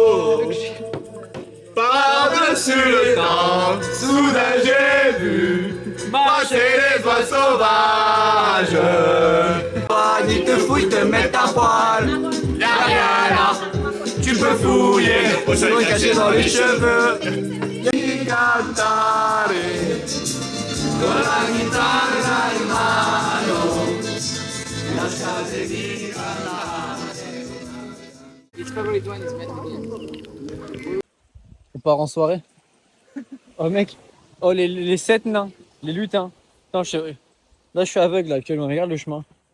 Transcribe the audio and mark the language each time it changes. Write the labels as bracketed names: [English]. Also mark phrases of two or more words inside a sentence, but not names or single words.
[French] Par-dessus le temps, soudain j'ai vu marcher les oies sauvages. Ils te fouillent, te mettent à poil. Y'a rien là, tu peux fouiller, Sinon, ils cachés dans les cheveux. [Italian] cantare con la chitarra in mano. [French] On part en soirée. Oh mec, oh les 7 nains, les lutins. Attends, là je suis aveugle là, actuellement, regarde le chemin.